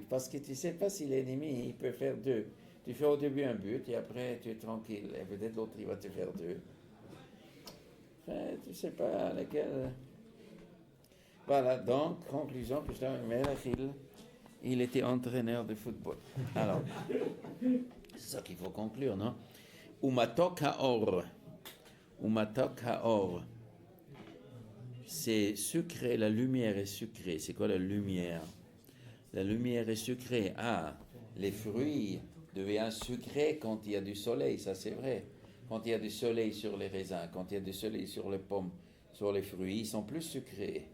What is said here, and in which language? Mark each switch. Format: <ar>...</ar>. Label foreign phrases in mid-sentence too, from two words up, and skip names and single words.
<fr>Parce que tu ne sais pas si l'ennemi il peut faire deux. Tu fais au début un but et après tu es tranquille. Et peut-être l'autre il va te faire deux. Enfin, tu ne sais pas lequel. Voilà, donc, conclusion, que il était entraîneur de football. Alors, c'est ça qu'il faut conclure, non? Umatok haor. Umatok haor. C'est sucré, la lumière est sucrée. C'est quoi la lumière? La lumière est sucrée. Ah, les fruits deviennent sucrés quand il y a du soleil, ça c'est vrai. Quand il y a du soleil sur les raisins, quand il y a du soleil sur les pommes, sur les fruits, ils sont plus sucrés.</fr>